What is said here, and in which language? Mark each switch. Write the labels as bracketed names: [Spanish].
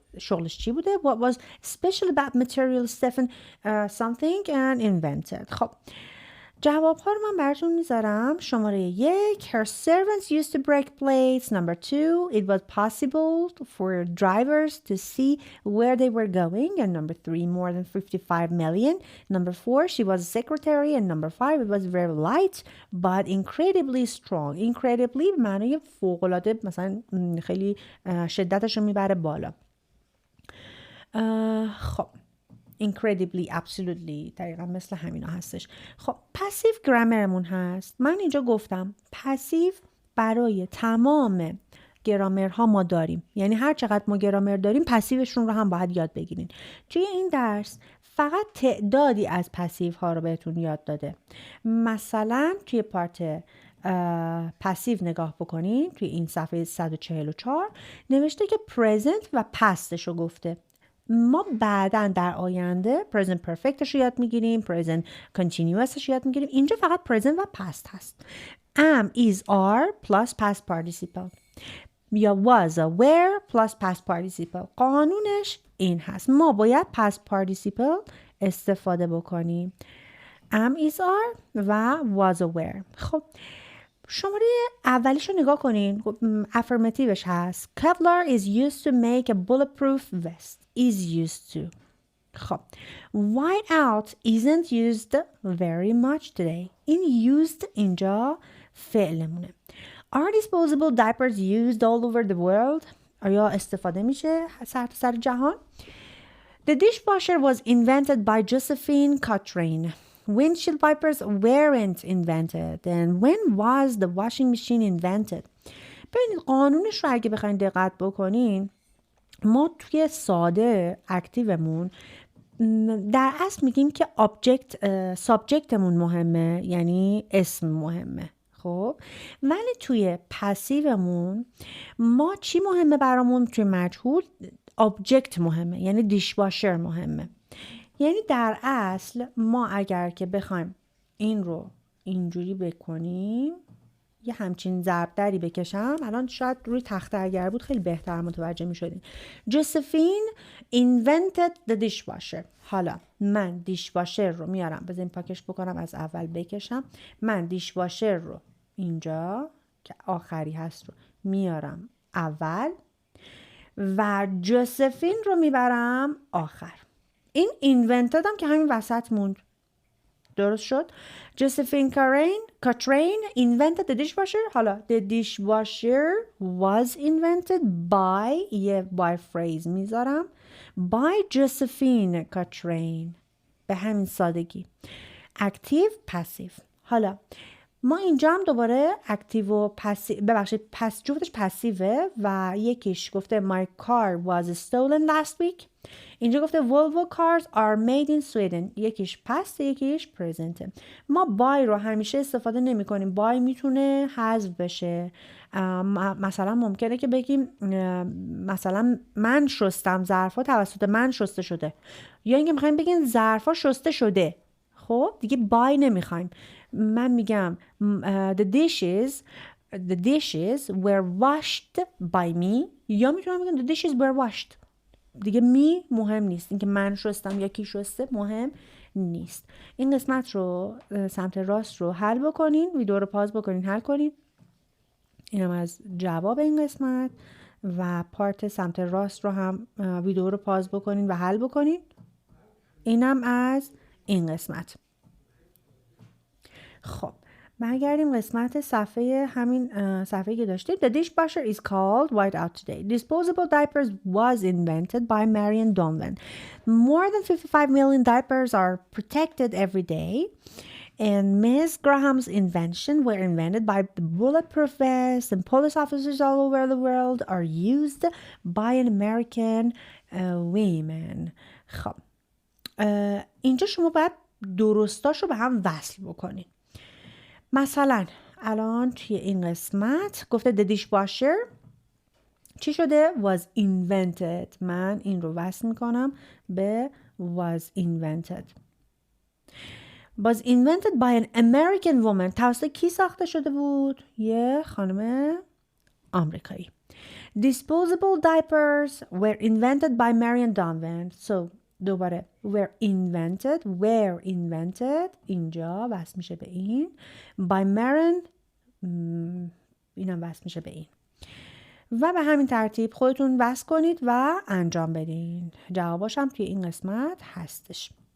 [Persian] شغلش چی بوده؟ [English] What was special about material Stephen something and invented? [Persian] خب جواب ها رو من براتون میذارم. شماره 1 [English] Her servants used to break plates. Number 2 It was possible for drivers to see where they were going. And number 3 More than 55 million. Number 4 She was a secretary. And number 5 It was very light but incredibly strong. [Persian] Incredibly به معنی فوق‌العاده، مثلا خیلی شدتش رو میبره بالا. خب incredibly, absolutely دقیقا مثل همینا هستش. خب پسیو گرامرمون هست. من اینجا گفتم پسیو برای تمام گرامرها ما داریم، یعنی هر چقدر ما گرامر داریم پسیوشون رو هم باید یاد بگیرین. توی این درس فقط تعدادی از پسیو ها رو بهتون یاد داده. مثلا توی پارت پسیو نگاه بکنین، توی این صفحه 144 نوشته که present و pastش رو گفته. ما بعداً در آینده present perfectش رو یاد میگیریم، present continuousش رو یاد میگیریم. اینجا فقط present و past هست. [English] am, is, are plus past participle یا was, were plus past participle. [Persian] قانونش این هست. ما باید past participle استفاده بکنیم. [English] am, is, are و was, were. [Persian] خب شماره اولیش رو نگاه کنین. affirmativeش هست. [English] Kevlar is used to make a bulletproof vest. is used to. خب white out isn't used very much today. [Persian] این used اینجا فعلمونه. [English] Are disposable diapers used all over the world? [Persian] آیا استفاده میشه سر جهان؟ [English] The dishwasher was invented by Josephine Cochrane. Windshield wipers weren't invented. And when was the washing machine invented? [Persian] ببینید قانونش رو اگه بخواین دقت بکنین، ما توی ساده اکتیومون در اصل میگیم که سابجکتمون مهمه، یعنی اسم مهمه. خب ولی توی پسیومون ما چی مهمه برامون؟ توی مجهول آبجکت مهمه، یعنی دیشواشر مهمه. یعنی در اصل ما اگر که بخوایم این رو اینجوری بکنیم، یه همچین ضربدری بکشم، الان شاید روی تخته اگر بود خیلی بهتر متوجه می شدیم. [English] Josephine invented the dishwasher. [Persian] حالا من دیشواشر رو میارم، بذاریم پاکش بکنم، از اول بکشم. من دیشواشر رو اینجا که آخری هست رو میارم اول و جوزفین رو میبرم آخر. این invented هم که همین وسط موند. درست شد؟ [English] Josephine Cochrane invented the dishwasher. [Persian] حالا [English] the dishwasher was invented by [Persian] یه [English] by phrase [Persian] میذارم [English] by Josephine Cochrane. [Persian] به همین سادگی. [English] Active, passive. [Persian] حالا ما اینجا هم دوباره اکتیو و پسیو، ببخشید جفتش پسیوه و یکیش گفته [English] my car was stolen last week. [Persian] اینجا گفته [English] Volvo cars are made in Sweden. [Persian] یکیش پست، یکیش present. ما بای رو همیشه استفاده نمی کنیم. بای میتونه حذف بشه. مثلا ممکنه که بگیم مثلا من شستم، ظرفا توسط من شسته شده، یا اینکه میخوایم بگیم ظرفا شسته شده. خب دیگه بای نمیخوایم. من میگم [English] the dishes were washed by me، [Persian] یا میتونم بگم [English] the dishes were washed. [Persian] دیگه می مهم نیست، اینکه من شستم یا کی شسته مهم نیست. این قسمت رو سمت راست رو حل بکنین، ویدیو رو پاز بکنین، حل کنین. اینم از جواب این قسمت. و پارت سمت راست رو هم ویدیو رو پاز بکنین و حل بکنین. اینم از این قسمت. خب برگردیم قسمت صفحه، همین صفحه که داشتیم. [English] The dishwasher is called white out today. Disposable diapers was invented by Marion Donlan. More than 55 million diapers are protected every day. and Miss Graham's invention were invented by the bulletproof vests and police officers all over the world are used by an American women. [Persian] خب اینجا شما باید درستاشو به هم وصل بکنید. مثلا الان توی این قسمت گفته [English] the dishwasher [Persian] چی شده؟ [English] was invented. [Persian] من این رو وصل میکنم به [English] was invented. was invented by an American woman. [Persian] توسط کی ساخته شده بود؟ یه خانم آمریکایی. [English] Disposable diapers were invented by Mary and Donovan. So [Persian] دوباره [English] were invented [Persian] اینجا وصل میشه به این [English] by Mary [Persian] اینم وصل میشه به این و به همین ترتیب خودتون وصل کنید و انجام بدین. جواباش هم توی این قسمت هستش.